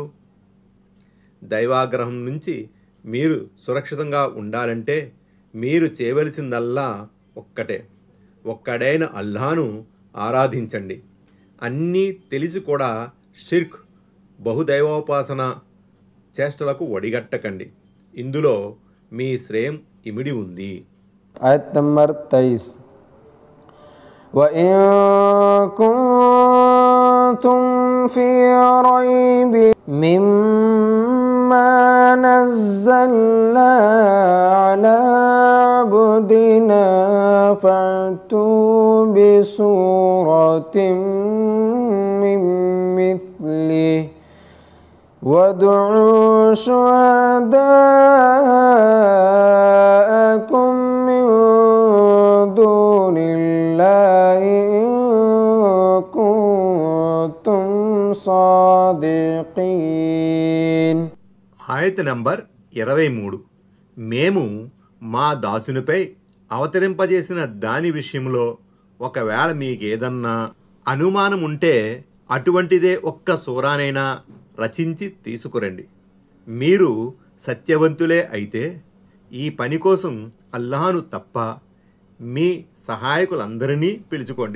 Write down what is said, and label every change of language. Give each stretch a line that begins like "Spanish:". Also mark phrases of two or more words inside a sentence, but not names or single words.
Telugu: దైవాగ్రహం నుంచి మీరు సురక్షితంగా ఉండాలంటే మీరు చేయవలసిందల్లా ఒక్కడైన అల్లాను ఆరాధించండి. అన్నీ తెలిసి కూడా షిర్క్, బహుదైవోపాసన చేష్టలకు ఒడిగట్టకండి. ఇందులో మీ శ్రేయం ఇమిడి ఉంది. ఆయత్ నంబర్ 23
Arabic: وإن كنتم في ريب مما نزلنا على عبدنا فأتوا بسورة من مثله وادعوا شهداءكم من دون الله إن كنتم صادقين.
Telugu: ఆయత్ నంబర్ 23. మేము మా దాసునిపై అవతరింపజేసిన దాని విషయంలో ఒకవేళ మీకేదన్నా అనుమానం ఉంటే అటువంటిదే ఒక్క సూరానైనా రచించి తీసుకురండి. మీరు సత్యవంతులే అయితే ఈ పని కోసం అల్లాహను తప్ప మీ సహాయకులందరినీ పిలుచుకోండి.